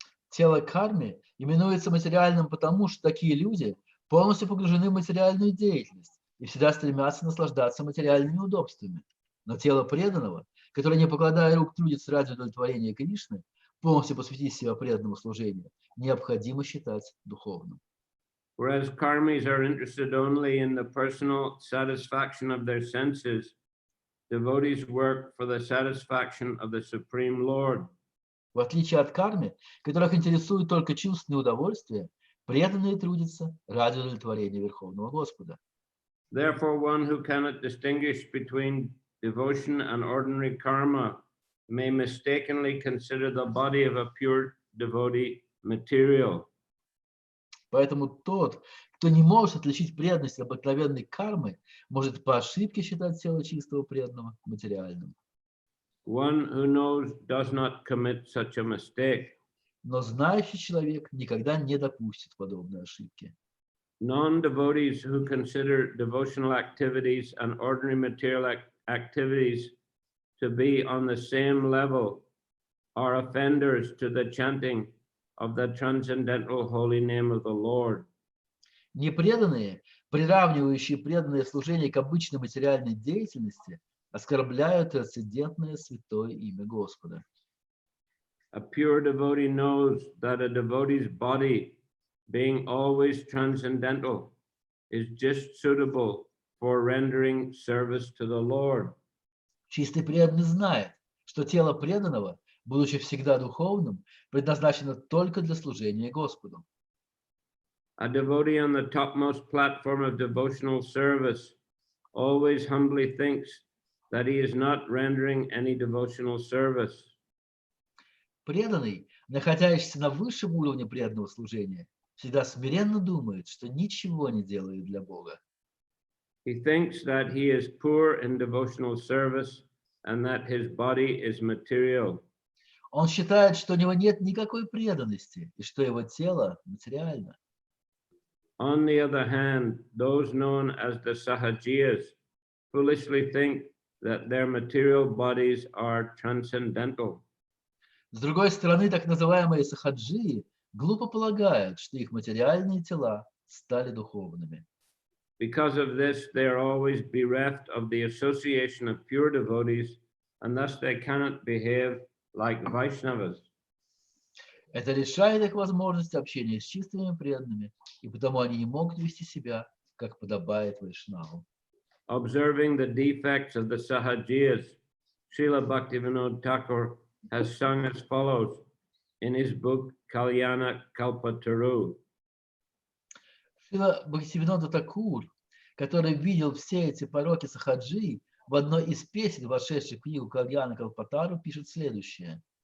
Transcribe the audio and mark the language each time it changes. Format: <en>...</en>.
<ru>Тело карми именуется материальным потому, что такие люди полностью погружены в материальную деятельность и всегда стремятся наслаждаться материальными удобствами. Но тело преданного, которое, не покладая рук, трудится ради удовлетворения Кришны, полностью посвятить себя преданному служению, необходимо считать духовным.</ru> <en>Whereas karmis are interested only in the personal satisfaction of their senses, devotees work for the satisfaction of the Supreme Lord.</en> <ru>В отличие от карми, которых интересует только чувственное удовольствие, преданные трудятся ради удовлетворения Верховного Господа.</ru> <en>Therefore, one who cannot distinguish between devotion and ordinary karma may mistakenly consider the body of a pure devotee material.</en> <ru>Поэтому тот, кто не может отличить преданность от обыкновенной кармы, может по ошибке считать тело чистого преданного материальным.</ru> <en>One who knows does not commit such a mistake.</en> <ru>Но знающий человек никогда не допустит подобной ошибки.</ru> <en>Non-devotees who consider devotional activities and ordinary material activities to be on the same level are offenders to the chanting of the transcendental holy name of the Lord.</en> <ru>Непреданные, приравнивающие преданное служение к обычной материальной деятельности, оскорбляют трансцендентное святое имя Господа.</ru> <en>A pure devotee knows that a devotee's body, being always transcendental, is just suitable for rendering service to the Lord.</en> <ru>Чистый преданный знает, что тело преданного, будучи всегда духовным, предназначено только для служения Господу.</ru> <en>A devotee on the topmost platform of devotional service always humbly thinks that he is not rendering any devotional service.</en> <ru>Преданный, находящийся на высшем уровне преданного служения, всегда смиренно думает, что ничего не делает для Бога.</ru> <en>He thinks that he is poor in devotional service and that his body is material.</en> <ru>Он считает, что у него нет никакой преданности и что его тело материально.</ru> <en>On the other hand, those known as the Sahajiyas foolishly think that their material bodies are transcendental.</en> <ru>С другой стороны, так называемые сахаджии глупо полагают, что их материальные тела стали духовными.</ru> <en>Because of this, they are always bereft of the association of pure devotees, and thus they cannot behave like Vaishnavas.</en> <ru>Это лишает их возможности общения с чистыми преданными, и потому они не могут вести себя, как подобает Вайшнаву.</ru> <en>Observing the defects of the Sahajiyas, Srila Bhaktivinoda Thakur has sung as follows in his book Kalyana Kalpataru.</en> <ru>Шрила Бхактивинода Такур, который видел все эти пороки сахаджи, в одной из песен, вошедших в книгу Кальяна Калпатару, пишет следующее.</ru>